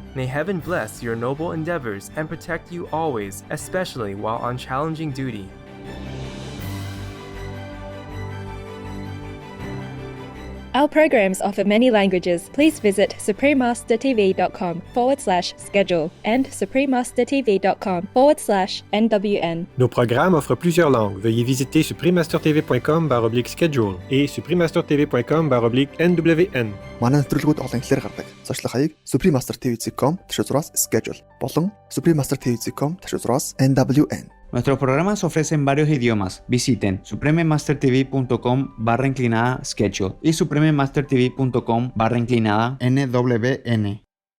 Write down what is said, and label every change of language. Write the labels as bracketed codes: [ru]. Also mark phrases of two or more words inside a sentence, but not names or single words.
[en] May heaven bless your noble endeavors and protect you always, especially while on challenging duty. Our programs offer many languages. Please visit SupremeMasterTV.com/schedule and SupremeMasterTV.com/NWN. [fr] Nos programmes offrent plusieurs langues. Veuillez visiter SupremeMasterTV.com/schedule et SupremeMasterTV.com/NWN. [mn] Манай нэвтрүүлгүүд олон хэлээр гардаг. Зочлох хаяг SupremeMasterTV.com/schedule болон SupremeMasterTV.com/NWN. [es] Nuestros programas ofrecen varios idiomas. Visiten SupremeMasterTV.com/schedule y SupremeMasterTV.com/NWN.